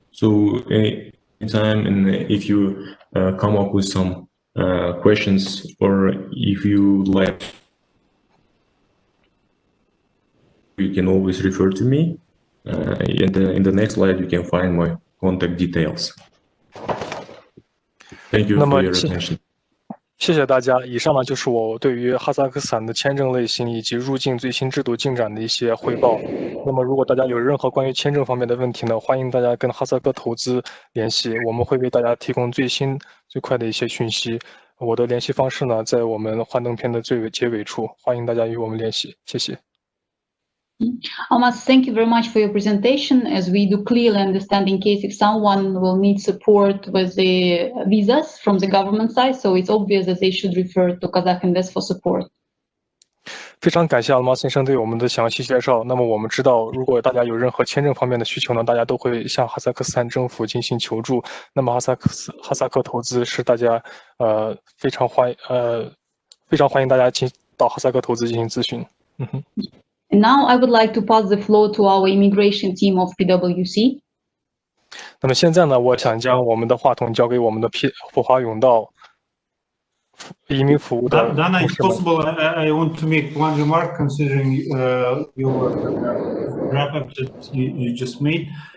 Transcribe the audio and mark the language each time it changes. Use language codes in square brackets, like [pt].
[en] So anytime, and if you come up with some questions, or if you like, you can always refer to me. In the next slide, you can find my contact details. Thank you for your attention. [zh] 谢谢大家。以上呢就是我对于哈萨克斯坦的签证类型以及入境最新制度进展的一些汇报。那么，如果大家有任何关于签证方面的问题呢，欢迎大家跟哈萨克投资联系，我们会为大家提供最新最快的一些讯息。我的联系方式呢，在我们幻灯片的结尾处，欢迎大家与我们联系。谢谢。 [en] Almas, thank you very much for your presentation. As we do clearly understand, in case if someone will need support with the visas from the government side, so it's obvious that they should refer to Kazakh Invest for support. [zh] 非常感谢阿马先生对我们的详细介绍。那么我们知道，如果大家有任何签证方面的需求呢，大家都会向哈萨克斯坦政府进行求助。那么哈萨克投资是大家非常欢迎大家到哈萨克投资进行咨询。 [en] And now I would like to pass the floor to our immigration team of PwC. [zh] 那么现在呢，我想将我们的话筒交给我们的普华永道移民服务的。 [en] Dana, if possible, I want to make one remark considering your wrap-up that you just made.